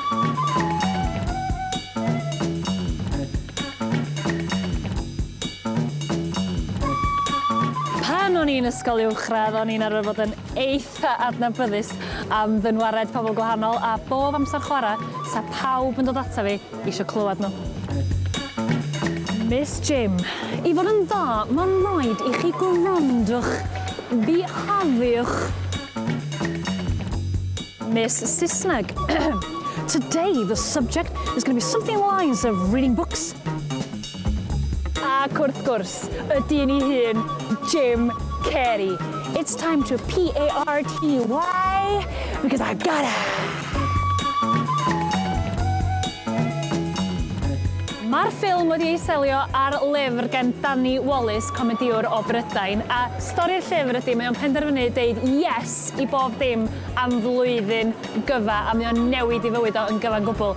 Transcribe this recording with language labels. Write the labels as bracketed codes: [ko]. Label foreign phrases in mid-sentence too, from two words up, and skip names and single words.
[cy] Pan o'n i'n ysgol uwchradd, o'n i'n arfer bod yn eitha adnabyddus am ddynwared pobl gwahanol a bob amser chwarae, sa pawb yn dod ata fi eisiau clywed nhw. Miss Jim, I fod yn dda, mae'n rhaid I chi gwrandwch, bihafiwch. Miss Saesneg, [en] today the subject is going to be something along the lines of reading books. [cy] Ac wrth gwrs, ydy ni hun, Jim Carrey. [en] It's time to P-A-R-T. Why? Because I gotta. [cy] Mae'r ffilm wedi ei selio ar lyfr gan Danny Wallace, comediwr o Brydain, a stori'r llyfr ydy mae o'n penderfynu deud yes I bob dim am flwyddyn gyfa a mae o'n newid I fywyd o yn gyfan gwbl.